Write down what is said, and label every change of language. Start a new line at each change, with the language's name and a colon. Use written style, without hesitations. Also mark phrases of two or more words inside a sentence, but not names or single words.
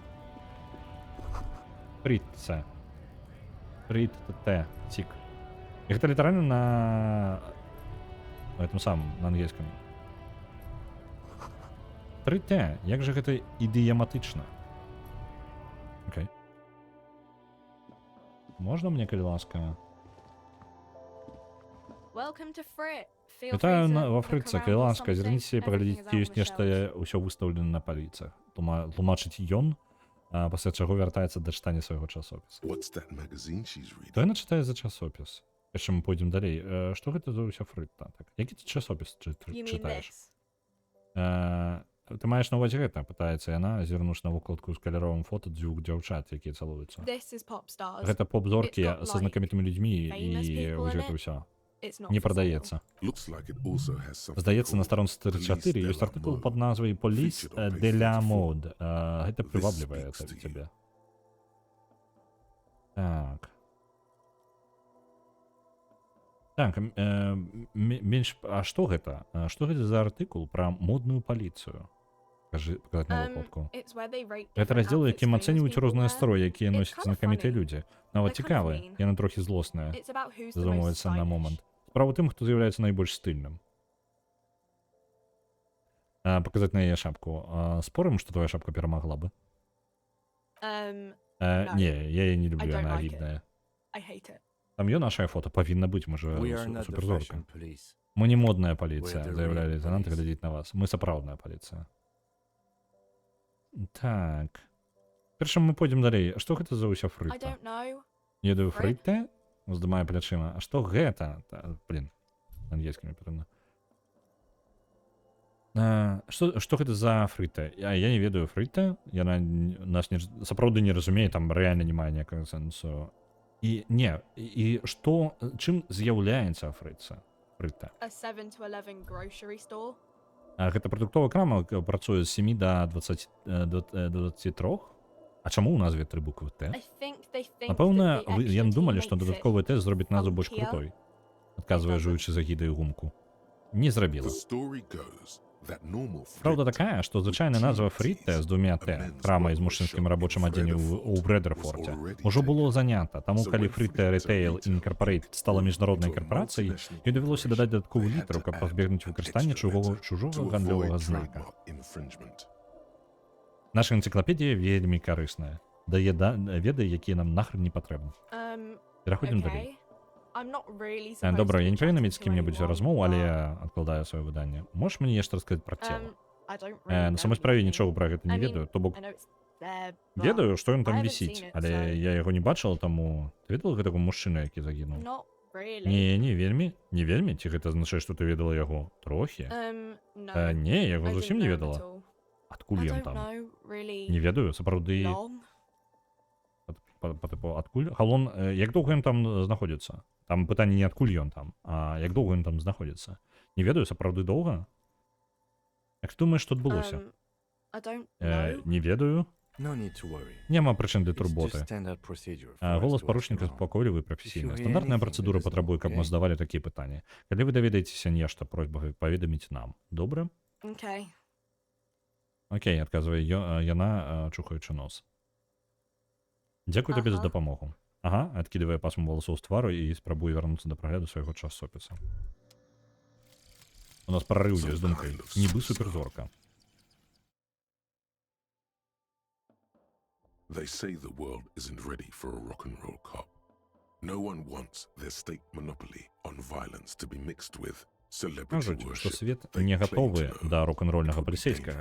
Belarusian: Фріца. Фрит-т, цік. І гэта літаральна на этом самым, на ангельскім. Фрит-т, як жа гэта ідыяматычна. Окей. Можна мне, калі ласка?
English: Welcome to Frit. Feel
Belarusian: Вітаю
English: free to
Belarusian: во
English: look
Belarusian: Фрыца,
English: around
Belarusian: калі
English: for
Belarusian: ласка,
English: something.
Belarusian: зірніце і
English: Everything
Belarusian: паглядзіце,
English: is
Belarusian: ці
English: out
Belarusian: ёсць
English: on the
Belarusian: нешта
English: shelves.
Belarusian: ўсё выстаўлена на паліцах. Тлумачыць ён, пасля чаго вяртаецца да чытання свайго часопіса.
English: What's that magazine she's reading?
Belarusian: То яна чытае за часопіс. Яшчэ мы пойдзем далей. Што гэта за ўсё Фрыта? Так, які ты часопіс
English: You mean
Belarusian: чытаеш?
English: this?
Belarusian: Ты маеш на ўвазе гэта, пытаецца яна, зірнуўшы на вокладку з каляровым фота дзвюх дзяўчат, якія цалуюцца.
English: This is pop stars.
Belarusian: Гэта поп-зоркі
English: It's got,
Belarusian: са
English: like,
Belarusian: знакамітымі людзьмі
English: famous
Belarusian: і
English: people
Belarusian: вось
English: in
Belarusian: гэта
English: it.
Belarusian: ўсё.
English: It's not
Belarusian: Не
English: for sale.
Belarusian: прадаецца.
English: Looks like it also has something
Belarusian: Здаецца, на
English: called
Belarusian: старонцы 34
English: Police
Belarusian: ёсць
English: de la
Belarusian: артыкул
English: Mode.
Belarusian: пад назвай «Police
English: Featured on page de la 34.
Belarusian: Mode». Гэта
English: This
Belarusian: прываблівае
English: speaks to you.
Belarusian: цябе. Так. Так, менш... А што гэта? Што гэта за артыкул пра модную паліцыю? Кажы, паказаць на вокладку.
English: It's where they rate
Belarusian: Гэта
English: different
Belarusian: раздзел,
English: outfits
Belarusian: якім
English: famous
Belarusian: ацэньваюць
English: people
Belarusian: розныя
English: wear.
Belarusian: строі, якія
English: It's
Belarusian: носяць
English: kinda
Belarusian: знакамітыя
English: funny.
Belarusian: людзі. Нават
English: They're kind of
Belarusian: цікавыя,
English: mean.
Belarusian: яна трохі злосная.
English: It's about who's the most
Belarusian: Задумваецца на
English: stylish.
Belarusian: момант. Справа ў тым, хто з'яўляецца найбольш стыльным. Паказаць на яе шапку. Спорым, што твоя шапка перамагла бы?
English: No.
Belarusian: Не, я яе не люблю,
English: I don't
Belarusian: яна
English: like
Belarusian: агідная.
English: I hate it.
Belarusian: Там ее наше фото павінна быць, можа,
English: We are not the
Belarusian: суперзорка.
English: fashion police.
Belarusian: Мы не модная
English: We
Belarusian: паліцыя,
English: are the
Belarusian: заявлялі
English: real
Belarusian: лейтенант,
English: police.
Belarusian: глядзіць на вас. Мы сапраўдная паліцыя. Так. Першым мы пойдзем далей. А што гэта за ўсё
English: I
Belarusian: фрыта?
English: don't know.
Belarusian: Еду Фрыт? фрыта? Здымаю плячыма. А што гэта? Блін, ангельскімі патрэбна. Што гэта за фрыта? Я не ведаю фрыта. Яна нас сапраўды не разумее, там рэальна не мае ніякага сэнсу. І не, і што, чым з'яўляецца фрыца? Фрыта.
English: A 7 to 11 grocery store.
Belarusian: Гэта прадуктовая крама працуе з 7 да 23. А чаму ў назве 3 буквы Т?
English: I think they think
Belarusian: Напэўна,
English: that the
Belarusian: яны
English: extra
Belarusian: думалі,
English: T
Belarusian: што
English: makes it
Belarusian: дадатковы тэст зробіць назву больш
English: funkier.
Belarusian: крутой. Адказвае,
English: It doesn't.
Belarusian: жуючы за гідаю гумку. Не зрабіла.
English: The story goes that normal
Belarusian: Праўда
English: Frit
Belarusian: такая, што звычайная назва Фритте з двумя Т, крама з мужчынскім рабочым адзеннем ў Брэдерфорте, ужо было занята. Таму, калі Фритте Retail Incorporated стала міжнароднай карпорацыяй, ёй давялося дадаць дадатковы літар, каб пазбегнуць выкарыстання чужога гандлёвага знака. Наша энцыклапедія вельмі карысная. Дае веды, якія нам нахрен не патрэбны. Пераходзім далей.
English: Okay. I'm not really supposed
Belarusian: Добра,
English: to
Belarusian: я
English: be
Belarusian: не павінна
English: chatting
Belarusian: мець з
English: to
Belarusian: кім-небудзь
English: anyone,
Belarusian: размову, але
English: but,
Belarusian: я адкладаю сваё выданне. Можаш мне нешта расказаць пра цела?
English: I don't really
Belarusian: На
English: know
Belarusian: самой справе
English: anything.
Belarusian: нічога пра гэта не
English: I mean,
Belarusian: ведаю, то бок
English: I know it's there, but
Belarusian: ведаю, што ён
English: I
Belarusian: там
English: haven't
Belarusian: вісіць,
English: seen it,
Belarusian: але
English: so-
Belarusian: я яго не бачыла, таму ты ведала гэтага мужчыны, які загінуў?
English: Not really.
Belarusian: Не вельмі, не вельмі, ці гэта азначае, што ты ведала яго трохі?
English: No.
Belarusian: Не, я яго
English: I
Belarusian: зусім
English: didn't
Belarusian: не
English: know him at
Belarusian: ведала.
English: all.
Belarusian: Адкуль
English: I
Belarusian: ён
English: don't
Belarusian: там?
English: know, really
Belarusian: Не ведаю, сапраўды,
English: long.
Belarusian: тыпу, адкуль? Галон, як доўга ён там знаходзіцца? Там пытанне не адкуль ён там, а як доўга ён там знаходзіцца? Не ведаю, сапраўды доўга? Як ты думаеш, што адбылося?
English: I don't know.
Belarusian: Не ведаю.
English: No need to worry.
Belarusian: Няма прычын для
English: It's just
Belarusian: турботы.
English: standard procedure for us
Belarusian: Голас
English: to ask
Belarusian: паручніка
English: around.
Belarusian: спакойлівы і прафесійны.
English: If you hear
Belarusian: Стандартная
English: anything,
Belarusian: працэдура
English: let us know,
Belarusian: патрабуе, каб мы
English: okay?
Belarusian: здавалі такія пытанні. Калі вы даведаецеся нешта, просьба паведаміць нам. Добра?
English: Okay.
Belarusian: Окей, адказвае яна, чухаючы нос. Дзякуй табе за Ага. дапамогу. Ага, адкідывае пасму валасоў з твару і спрабуе вярнуцца да прагляду свайго часопіса. У нас прарыў ёсць з думкай. Нібы суперзорка.
English: They say the world isn't ready for a rock and roll cop. No one wants their state monopoly on violence to be mixed with celebrity
Belarusian: Кажуць, што
English: worship.
Belarusian: свет
English: They
Belarusian: не
English: claim
Belarusian: гатовы
English: to know
Belarusian: да рок-н-рольнага
English: it could be
Belarusian: паліцейскага.